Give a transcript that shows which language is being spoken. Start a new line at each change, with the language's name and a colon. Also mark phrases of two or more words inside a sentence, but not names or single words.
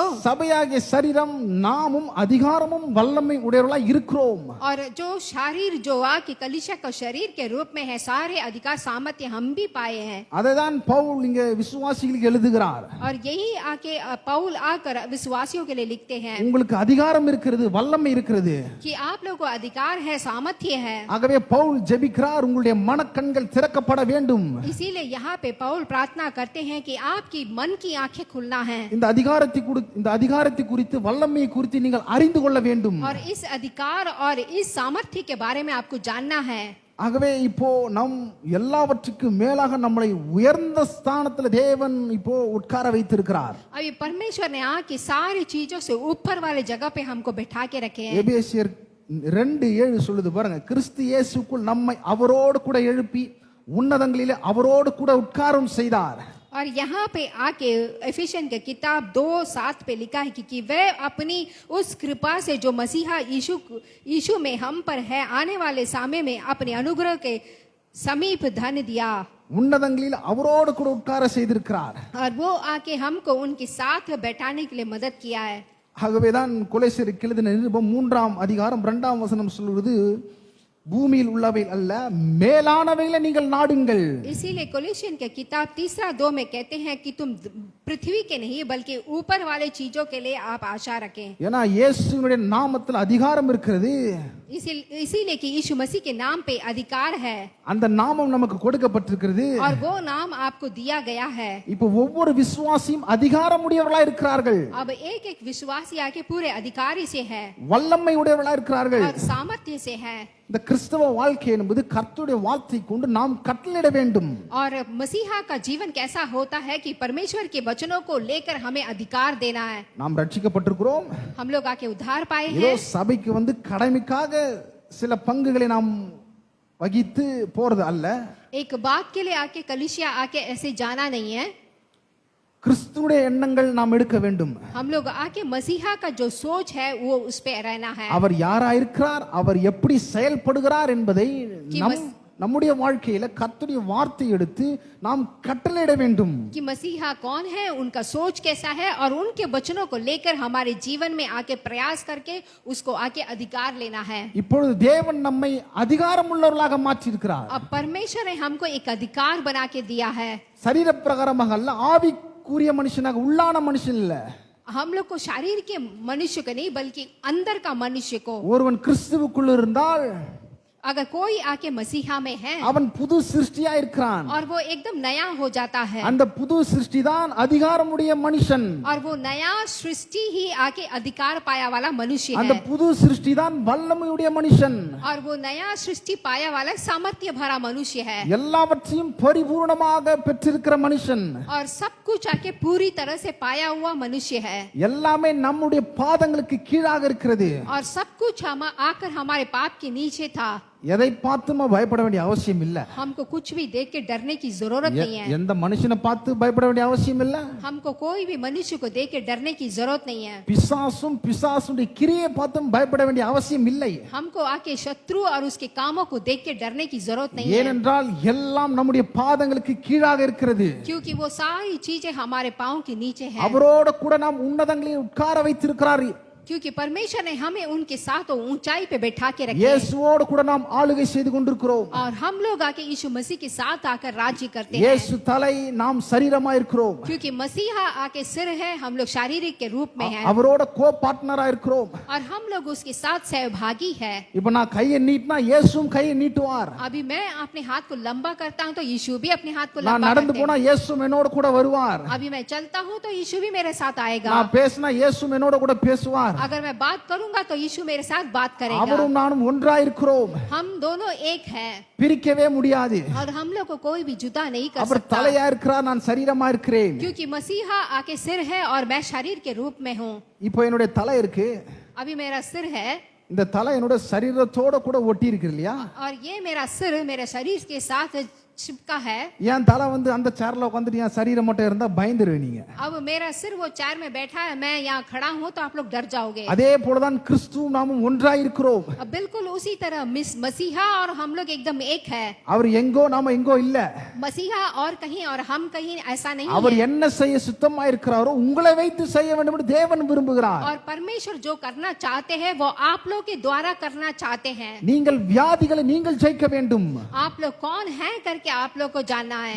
Tamil: சபையாகிய சரீரம் நாமும் அதிகாரமும் வல்லமை உடையவர்களாய் இருக்கிறோம்.
Hindi: और जो शरीर जो आके कलीसिया का शरीर के रूप में है सारे अधिकार सामर्थ्य हम भी पाए हैं.
Tamil: அதைதான் பவுல் இங்க விசுவாசிகளுக்கு எழுதுகிறார்.
Hindi: और यही आके पौल आकर विश्वासियों के लिए लिखते हैं
Tamil: உங்களுக்கு அதிகாரம் இருக்கிறது, வல்லமை இருக்கிறது.
Hindi: कि आप लोगों को अधिकार है सामर्थ्य है.
Tamil: ஆகவே பவுல் ஜெபிக்கிறார், உங்களுடைய மனக்கண்கள் திறக்கப்பட வேண்டும்.
Hindi: इसीलिए यहाँ पे पौल प्रार्थना करते हैं कि आपकी मन की आंखें खुलना है
Tamil: இந்த அதிகாரத்தை குறித்து வல்லமையை குறித்து நீங்கள் அறிந்து கொள்ள வேண்டும்.
Hindi: और इस अधिकार और इस सामर्थ्य के बारे में आपको जानना है.
Tamil: ஆகவே இப்போ நம் எல்லாவற்றுக்கும் மேலாக நம்மளை உயர்ந்த ஸ்தானத்துல தேவன் இப்போ உட்கார வைத்திருக்கிறார்.
Hindi: अभी परमेश्वर ने आके सारी चीजों से ऊपर वाले जगह पे हमको बैठा के रखे हैं.
Tamil: எபேசியர் 2:7 சொல்லுது பாருங்க, கிறிஸ்து இயேசுக்குள் நம்மை அவரோடு கூட எழுப்பி உன்னதங்களிலே அவரோடு கூட உட்காரம் செய்தார்.
Hindi: और यहाँ पे आके एफिशियन की किताब 2:7 पे लिखा है कि वह अपनी उस कृपा से जो मसीहा यीशु में हम पर है आने वाले समय में अपने अनुग्रह के समीप धन दिया.
Tamil: உன்னதங்களில் அவரோடு கூட உட்கார செய்திருக்கிறார்.
Hindi: और वो आके हमको उनके साथ बैठाने के लिए मदद किया है.
Tamil: ஆகவேதான் கொலோசியருக்கு எழுதின நிருபம் 3:2 சொல்லுவது, பூமியில் உள்ளவை அல்ல மேலானவைகளை நீங்கள் நாடுங்கள்.
Hindi: इसीलिए कोलोसियन के किताब 3:2 में कहते हैं कि तुम पृथ्वी के नहीं बल्कि ऊपर वाले चीजों के लिए आप आशा रखें.
Tamil: ஏன்னா இயேசுவினுடைய நாமத்தில் அதிகாரம் இருக்கிறது.
Hindi: इसीलिए कि यीशु मसीह के नाम पे अधिकार है.
Tamil: அந்த நாமம் நமக்கு கொடுக்கப்பட்டிருக்கிறது.
Hindi: और वो नाम आपको दिया गया है.
Tamil: இப்போ ஒவ்வொரு விசுவாசியும் அதிகாரம் உடையவர்களாய் இருக்கிறார்கள்.
Hindi: अब एक एक विश्वासी आके पूरे अधिकारी से है
Tamil: வல்லமை உடையவர்களாய் இருக்கிறார்கள்.
Hindi: और सामर्थ्य से है.
Tamil: இந்த கிறிஸ்தவ வாழ்க்கை என்பது கர்த்தருடைய வார்த்தை கொண்டு நாம் கட்டளையிட வேண்டும்.
Hindi: और मसीहा का जीवन कैसा होता है कि परमेश्वर के वचनों को लेकर हमें अधिकार देना है.
Tamil: நாம் ரட்சிக்கப்பட்டிருக்கிறோம்.
Hindi: हम लोग आके उद्धार पाए
Tamil: ஏதோ
Hindi: हैं.
Tamil: சபைக்கு வந்து கடமைக்காக சில பங்குகளை நாம் வகித்து போறது அல்ல.
Hindi: एक बात के लिए आके कलीसिया आके ऐसे जाना नहीं है.
Tamil: கிறிஸ்துவுடைய எண்ணங்கள் நாம் எடுக்க வேண்டும்.
Hindi: हम लोग आके मसीहा का जो सोच है वो उस पे रहना है.
Tamil: அவர் யாரா இருக்கிறார், அவர் எப்படி செயல்படுகிறார் என்பதை நம்முடைய வாழ்க்கையில கர்த்தருடைய வார்த்தை எடுத்து நாம் கட்டளையிட வேண்டும்.
Hindi: कि मसीहा कौन है, उनका सोच कैसा है और उनके वचनों को लेकर हमारे जीवन में आके प्रयास करके उसको आके अधिकार लेना है.
Tamil: இப்பொழுது தேவன் நம்மை அதிகாரம் உள்ளவர்களாக மாற்றி இருக்கிறார்.
Hindi: अब परमेश्वर ने हमको एक अधिकार बना के दिया है.
Tamil: சரீர பிரகாரமாக அல்ல, ஆவிக்குரிய மனுஷனாக, உள்ளான மனுஷன் இல்ல.
Hindi: हम लोग को शरीर के मनुष्य को नहीं बल्कि अंदर का मनुष्य को.
Tamil: ஒருவன் கிறிஸ்துவுக்குள் இருந்தால்
Hindi: अगर कोई आके मसीहा में है
Tamil: அவன் புது சிருஷ்டியா இருக்கிறான்.
Hindi: और वो एकदम नया हो जाता है.
Tamil: அந்த புது சிருஷ்டி தான் அதிகாரமுடைய மனுஷன்.
Hindi: और वो नया सृष्टि ही आके अधिकार पाया वाला मनुष्य
Tamil: அந்த
Hindi: है.
Tamil: புது சிருஷ்டி தான் வல்லமையுடைய மனுஷன்.
Hindi: और वो नया सृष्टि पाया वाला सामर्थ्य भरा मनुष्य है.
Tamil: எல்லாவற்றையும் பரிபூர்ணமாக பெற்றிருக்கிற மனுஷன்.
Hindi: और सब कुछ आके पूरी तरह से पाया हुआ मनुष्य है.
Tamil: எல்லாமே நம்முடைய பாதங்களுக்கு கீழாக இருக்கிறது.
Hindi: और सब कुछ हम आकर हमारे पाप के नीचे था.
Tamil: எதை பார்த்துமா பயப்பட வேண்டிய அவசியம் இல்ல.
Hindi: हमको कुछ भी देख के डरने की जरूरत नहीं है.
Tamil: எந்த மனுஷனை பார்த்து பயப்பட வேண்டிய அவசியம் இல்ல.
Hindi: हमको कोई भी मनुष्य को देख के डरने की जरूरत नहीं है.
Tamil: பிசாசுடைய கிரியை பார்த்தும் பயப்பட வேண்டிய அவசியம் இல்லை.
Hindi: हमको आके शत्रु और उसके कामों को देख के डरने की जरूरत नहीं है.
Tamil: ஏனென்றால் எல்லாம் நம்முடைய பாதங்களுக்கு கீழாக இருக்கிறது.
Hindi: क्योंकि वो सारी चीजें हमारे पांव के नीचे है.
Tamil: அவரோட கூட நாம் உன்னதங்களில் உட்கார வைத்திருக்கிறார்
Hindi: क्योंकि परमेश्वर ने हमें उनके साथ ऊंचाई पे बैठा के रखे
Tamil: இயேசுவோடு கூட நாம் ஆளுகை செய்து கொண்டிருக்கிறோம்.
Hindi: और हम लोग आके यीशु मसीह के साथ आकर राज्य करते हैं
Tamil: இயேசு தலை, நாம் சரீரமா இருக்கிறோம்.
Hindi: क्योंकि मसीहा आके सिर है, हम लोग शारीरिक के रूप में हैं
Tamil: அவரோட கோ பார்ட்னரா இருக்கிறோம்.
Hindi: और हम लोग उसके साथ सहभागी है।
Tamil: இப்போ நான் கையை நீட்டினா இயேசுவும் கையை நீட்டுவார்.
Hindi: अभी मैं अपने हाथ को लंबा करता हूँ तो यीशु भी अपने हाथ को
Tamil: நான்
Hindi: लंबा
Tamil: நடந்து
Hindi: करते
Tamil: போனா
Hindi: हैं।
Tamil: இயேசுவும் என்னோட கூட வருவார்.
Hindi: अभी मैं चलता हूँ तो यीशु भी मेरे साथ आएगा।
Tamil: நான் பேசினா இயேசுவும் என்னோட கூட பேசுவார்.
Hindi: अगर मैं बात करूंगा तो यीशु मेरे साथ बात करेगा।
Tamil: அவரும் நானும் ஒன்றா இருக்கிறோம்.
Hindi: हम दोनों एक हैं
Tamil: பிரிக்கவே முடியாது.
Hindi: और हम लोग को कोई भी जुदा नहीं कर
Tamil: அவர்
Hindi: सकता
Tamil: தலையா இருக்கிறார், நான் சரீரமா இருக்கிறேன்.
Hindi: क्योंकि मसीहा आके सिर है और मैं शरीर के रूप में हूँ।
Tamil: இப்போ என்னுடைய தலை இருக்கு.
Hindi: अभी मेरा सिर है
Tamil: இந்த தலை என்னோட சரீரத்தோட கூட ஒட்டி இருக்கு இல்லையா?
Hindi: और ये मेरा सिर मेरे शरीर के साथ चिपका है।
Tamil: என் தலை வந்து அந்த சேர்ல உட்காந்துட்டு என் சரீரம் மட்டும் இருந்தா பயந்துருவீங்க நீங்க.
Hindi: अब मेरा सिर वो चेयर में बैठा है, मैं यहाँ खड़ा हूँ तो आप लोग डर जाओगे।
Tamil: அதே போலதான் கிறிஸ்துவும் நாமும் ஒன்றாய் இருக்கிறோம்.
Hindi: अब बिल्कुल उसी तरह मसीहा और हम लोग एकदम एक है।
Tamil: அவர் எங்கோ நாம எங்கோ இல்ல.
Hindi: मसीहा और कहीं और हम कहीं, ऐसा नहीं
Tamil: அவர்
Hindi: है।
Tamil: என்ன செய்ய சுத்தமா இருக்கிறாரோ உங்களை வைத்து செய்ய வேண்டும் என்று தேவன் விரும்புகிறார்.
Hindi: और परमेश्वर जो करना चाहते हैं वो आप लोग के द्वारा करना चाहते हैं।
Tamil: நீங்கள் வியாதிகளை நீங்கள் ஜெயிக்க வேண்டும்.
Hindi: आप लोग कौन है करके आप लोग को जानना है।